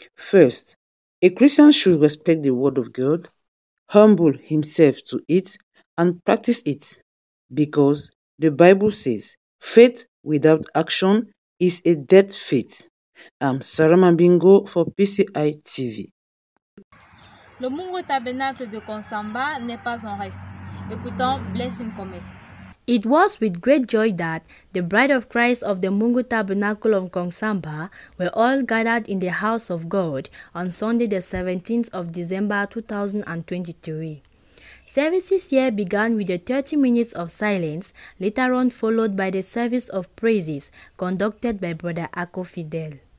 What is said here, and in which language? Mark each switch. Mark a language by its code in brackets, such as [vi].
[en] First, a Christian should respect the word of God, humble himself to it, and practice it, because the Bible says faith without action is a dead faith. I'm Sarah Mabingo for PCI TV. [fr] Le Mungo Tabernacle de Konsamba n'est pas en reste. Écoutons Blessing Kome. [en] It was with great joy that the bride of Christ of the Mungo Tabernacle of Konsamba were all gathered in the house of God on Sunday the 17th of December 2023. Services here began with the 30 minutes of silence, later on followed by the service of praises conducted by Brother Ako Fidel.